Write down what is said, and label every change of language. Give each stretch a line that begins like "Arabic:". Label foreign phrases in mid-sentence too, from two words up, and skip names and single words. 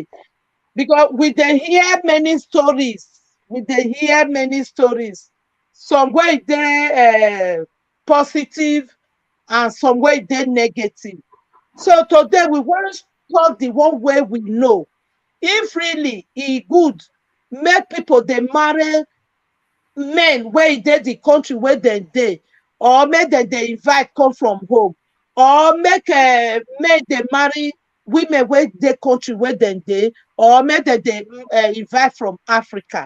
Nigerian Pidgin: Because we dey hear many stories, we dey hear many stories. Some way they positive and some way they negative. So today we want to talk the one way we know. If really e good, make people they marry men wey dey the country where they dey, or make dem dey invite come from home, or make men dey marry women wey dey country where dem dey, or make dem dey invite from Africa.